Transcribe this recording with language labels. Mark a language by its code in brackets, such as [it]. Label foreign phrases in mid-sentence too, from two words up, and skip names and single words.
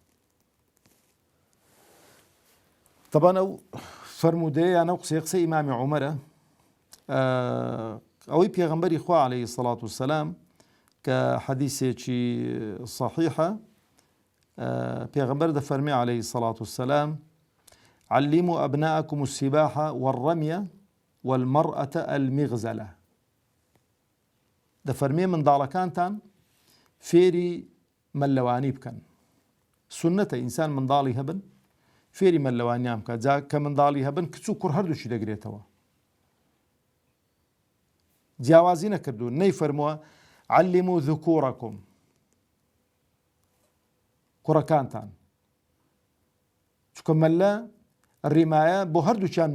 [ckb] طبعا ئەو فەرمودەیە یان ئەو قسەی ئیمامی عومەرە ئەوەی پێغەمبەری خوا [ar] عەلەیهی سەڵات وسەلام [ckb] کە حەدیثێکی صحیحە پێغەمبەر دەفەرمێ [ar] عەلەیهی سەڵات وسەلام علموا أبناءكم السباحة والرمية والمرأة المغزلة [ckb] دەفەرمێ منداڵەکانتان فێری مەلەوانی بکەن سنەتە ئینسان منداڵی هەبن فێری مەلەوانیان بکات جا کە منداڵی هەبن کچ و کوڕ هەردووچی دەگرێتەوە جیاوازی نەکردو نەیفەرمووە [ar] علموا ذكوركم [ckb] کوڕەکانتان چونکە مەلە ڕیمایە بۆ هەردووچیان